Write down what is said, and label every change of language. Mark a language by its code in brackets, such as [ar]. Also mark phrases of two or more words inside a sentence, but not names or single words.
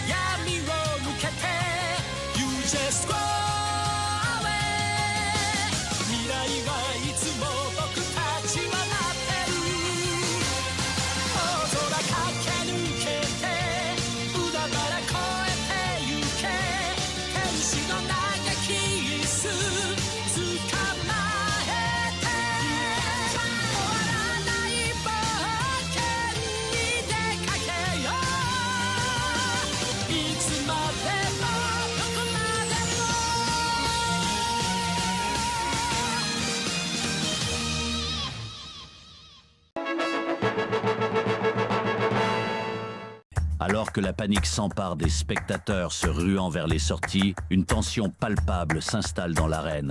[en] You just go away. [ja] 未来はいつも僕たちは待ってる。大空駆け抜けて海原越えてゆけ。天使の嘆きす捕まえて。終わらない冒険に出かけよう。いつまでもどこまでも。 [fr] Alors que la panique s'empare des spectateurs se ruant vers les sorties, une tension palpable s'installe dans l'arène.